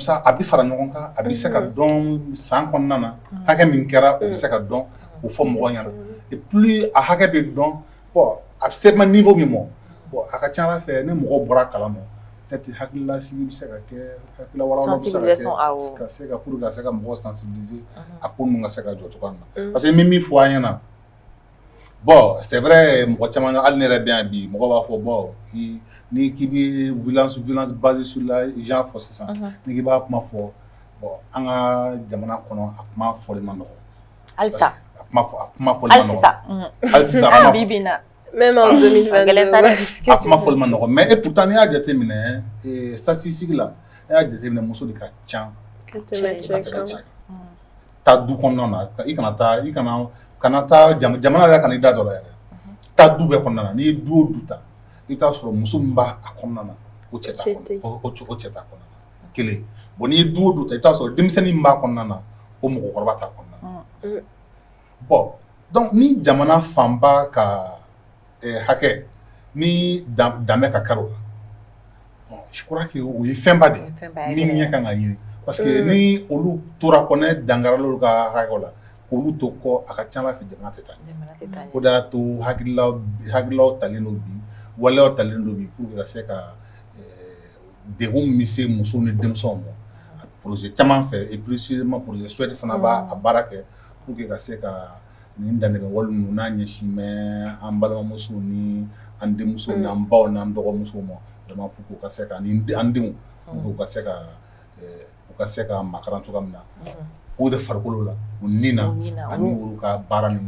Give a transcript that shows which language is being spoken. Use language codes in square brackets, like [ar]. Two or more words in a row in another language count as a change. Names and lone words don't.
[bm] ça a bɛ fara ɲɔgɔn kan a bɛ se ka dɔn san kɔnɔna na hakɛ min kɛra o bɛ se ka dɔn o fɔ mɔgɔ ɲɛna [fr] et plus [bm] a hakɛ bɛ dɔn bon a se ma niveau min ma bon a ka ca ala fɛ ni mɔgɔw bɔra kalama peut-être hakililasigi bɛ se ka kɛ hakilila wɛrɛw bɛ se ka kɛ ka se ka [fr] pour que [bm] ka se ka mɔgɔw sensibiliser a ko ninnu ka se ka jɔ cogoya min na [fr] parce que [bm] min fɔ an ɲɛna [fr] bon c'est vrai [bm] mɔgɔ caman hali ne yɛrɛ bɛ yan bi mɔgɔ b'a fɔ bon ni k'i bɛ [fr] violence basée sur la genre [bm] fɔ sisan ni k'i b'a kuma fɔ bon an ka jamana kɔnɔ a kuma fɔli man nɔgɔn halisa a kuma fɔli man nɔgɔn halisa bibi na [fr] même en 2022 [bm] a kuma fɔli man nɔgɔn [fr] mais et pourtant [bm] n'i y'a jateminɛ statistique la n'i y'a jateminɛ muso de ka ca taa du kɔnɔna na i kana taa jamana yɛrɛ kana i da dɔ la yɛrɛ taa du bɛɛ kɔnɔna na n'i ye du o du ta i bɛ taa sɔrɔ muso min b'a kɔnɔna na o cɛ t'a kɔnɔna na kelen bon n'i ye du o du ta i bɛ taa sɔrɔ denmisɛnnin min b'a kɔnɔna na o mɔgɔkɔrɔba t'a kɔnɔna na bon donc ni jamana fanba ka hakɛ ni danbɛ ka kari o la bon [fr] je crois que [bm] o ye fɛnba de ye min ɲɛ kan ka ɲini [fr] parce que [bm] ni olu tora kɔnɛ dangarala olu ka hakɛw la k'olu to kɔ a ka ca ala fɛ jamana tɛ taa ɲɛ o de y'a to hakililaw talen do bi waleyaw talen do bi [fr] pour que [bm] ka se ka degun min se musow ni denmisɛnw ma projet caman fɛ [fr] et précisément projet Suède [bm] fana b'a baara kɛ [fr] pour que [bm] ka se ka nin dantigɛ wale ninnu n'a ɲɛsin bɛ an balimamusow ni an denmusow n'an baw n'an dɔgɔmusow ma [fr] vraiment pour que [bm] ka se ka ani an denw [fr] pour que [bm] u ka se ka makaran cogoya min na o de farikolo la u ni na ani olu ka baara ni